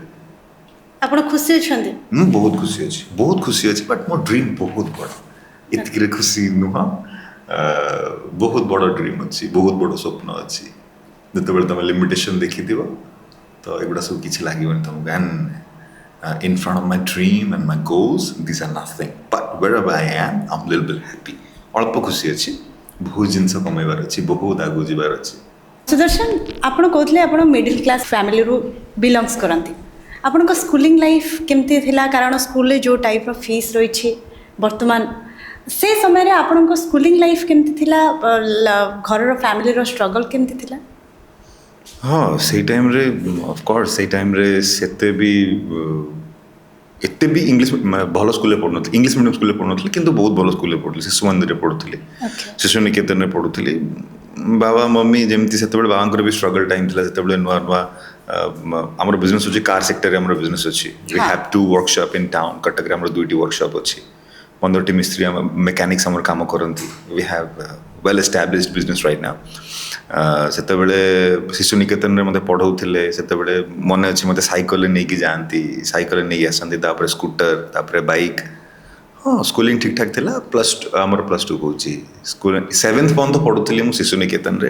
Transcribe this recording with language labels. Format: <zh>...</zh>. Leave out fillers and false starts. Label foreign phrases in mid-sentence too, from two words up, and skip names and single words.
<or>ଆପଣ ଖୁସି ଅଛନ୍ତି? ମୁଁ ବହୁତ ଖୁସି ଅଛି, ବହୁତ ଖୁସି ଅଛି, ବଟ୍ ମୋ ଡ୍ରିମ୍ ବହୁତ ବଡ଼। ଏତିକିରେ ଖୁସି ନୁହଁ, ବହୁତ ବଡ଼ ଡ୍ରିମ୍ ଅଛି, ବହୁତ ବଡ଼ ସ୍ୱପ୍ନ ଅଛି। ଯେତେବେଳେ ତୁମେ ଲିମିଟେସନ୍ ଦେଖିଥିବ ତ ଏଗୁଡ଼ା ସବୁ କିଛି ଲାଗିବନି ତୁମକୁ।</or> <en>ଆଣ୍ଡ in front of my dream and my goals, these are nothing, but wherever I am, I'm a little bit happy.</en> <or>ଅଳ୍ପ ଖୁସି ଅଛି, ବହୁତ ଜିନିଷ କମେଇବାର ଅଛି, ବହୁତ ଆଗକୁ ଯିବାର ଅଛି। ସୁଦର୍ଶନ, ଆପଣ କହୁଥିଲେ ଆପଣ</or> <en>middle class familyru belongs</en> <or>କରନ୍ତି। ଆପଣଙ୍କ</or> <en>schooling life</en> <or>କେମିତି ଥିଲା? କାରଣ ସ୍କୁଲରେ ଯେଉଁ ଟାଇପ୍ର ଫିସ୍ ରହିଛି ବର୍ତ୍ତମାନ, ସେ ସମୟରେ ଆପଣଙ୍କ</or> <en>schooling life</en> <or>କେମିତି ଥିଲା? ଘରର ଫ୍ୟାମିଲିର ଷ୍ଟ୍ରଗଲ୍ କେମିତି ଥିଲା? ହଁ, ସେଇ ଟାଇମ୍ରେ</or> <en>of course,</en> <or>ସେଇ ଟାଇମ୍ରେ ସେତେ ବି ଏତେ ବି ଇଂଲିଶ ଭଲ ସ୍କୁଲରେ ପଢ଼ୁନଥିଲି,</or> <en>English medium schoolre</en> <or>ପଢ଼ୁନଥିଲି, କିନ୍ତୁ ବହୁତ ଭଲ ସ୍କୁଲରେ ପଢ଼ୁଥିଲି। ଶିଶୁ ମନ୍ଦିରରେ ପଢ଼ୁଥିଲି, ଶିଶୁ ନିକେତନରେ ପଢ଼ୁଥିଲି। ବାବା ମମି ଯେମିତି, ସେତେବେଳେ ବାବାଙ୍କର ବି</or> <en>struggle time</en> <or>ଥିଲା। ସେତେବେଳେ ନୂଆ ନୂଆ ଆମର ବିଜନେସ୍ ଅଛି, କାର୍ ସେକ୍ଟରରେ ଆମର ବିଜନେସ୍ ଅଛି।</or> <en>We have 2 workshop in town.</en> <or>କଟକରେ ଆମର 2ଟି ୱାର୍କସପ୍ ଅଛି, 15ଟି ମିସ୍ତ୍ରୀ ମେକାନିକ୍ସ ଆମର କାମ କରନ୍ତି।</or> <en>We have well established business right now.</en> <or>ସେତେବେଳେ ଶିଶୁ ନିକେତନରେ ମୋତେ ପଢ଼ଉଥିଲେ। ସେତେବେଳେ ମନେ ଅଛି, ମୋତେ ସାଇକେଲରେ ନେଇକି ଯାଆନ୍ତି, ସାଇକେଲରେ ନେଇକି ଆସନ୍ତି, ତାପରେ ସ୍କୁଟର, ତାପରେ ବାଇକ୍। ହଁ, ସ୍କୁଲିଂ ଠିକ୍ଠାକ୍ ଥିଲା। ଆମର +2 କହୁଛି, ସ୍କୁଲ 7th ପର୍ଯ୍ୟନ୍ତ ପଢ଼ୁଥିଲି ମୁଁ ଶିଶୁ ନିକେତନରେ।</or>